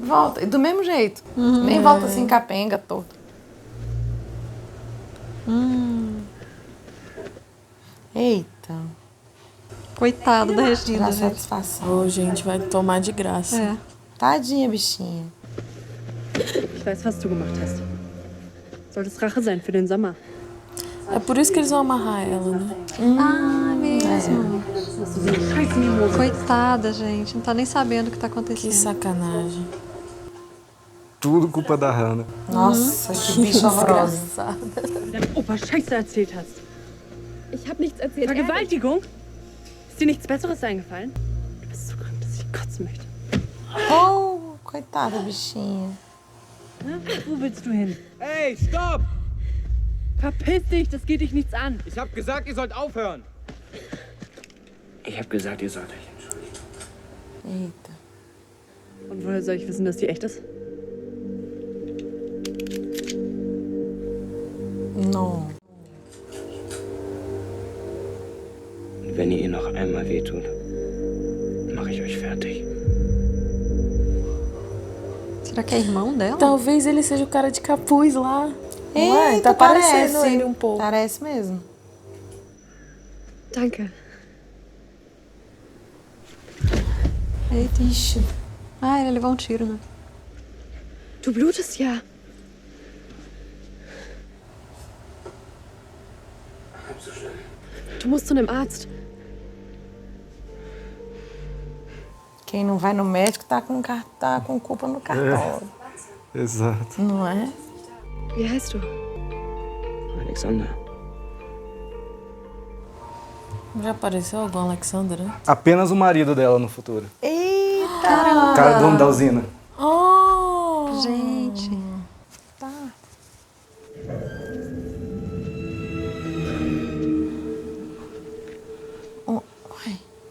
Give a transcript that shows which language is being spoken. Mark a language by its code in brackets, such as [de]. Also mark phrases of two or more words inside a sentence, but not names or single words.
[pt] Volta, e do mesmo jeito. Nem volta assim capenga, todo. Eita. Coitado da Regina, Dá gente. satisfação. Ô, gente, vai tomar de graça. É. Tadinha, bichinha. [de] Ich weiß, was du gemacht hast. Solltest Rache sein für den Sommer. [pt] É por isso que eles vão amarrar ela, né? Ah, mesmo. [de] Hast du so eine Scheiße in die Hose? [pt] Coitada, gente. Não tá nem sabendo o que tá acontecendo. Que sacanagem. Tudo culpa da Hannah. Nossa, que bicho horroroso. [de] Dein Opa Scheiße erzählt hast. Ich habe nichts erzählt. Vergewaltigung? Ist dir nichts Besseres eingefallen? Du bist so krank, dass ich kotzen möchte. [pt] Oh, coitada, bichinha. [de] Wo willst du hin? Hey, stopp! Verpiss dich, das geht dich nichts an. Ich hab gesagt, ihr sollt aufhören. Ich hab gesagt, ihr sollt euch entschuldigen. [pt] Eita. [de] Und woher soll ich wissen, dass die echt ist? [pt] Não. [de] Und wenn ihr noch einmal wehtut, mache ich euch fertig. [pt] Será que é irmão dela? Talvez ele seja o cara de capuz lá. Eita, tá parecendo parece. ele um pouco. Parece mesmo. [de] Danke. [pt] Eita. Ixi. Ah, ele levou um tiro, né? [de] Du blutest ja. Du musst zu einem Arzt. [pt] Quem não vai no médico tá com culpa no cartório. Exato. Não é? [de] Wie heißt du? Alexander. [pt] Já apareceu algum Alexander, né? Apenas o marido dela no futuro. Eita! O cara dono da usina. Oh! Gente. Tá. Uai.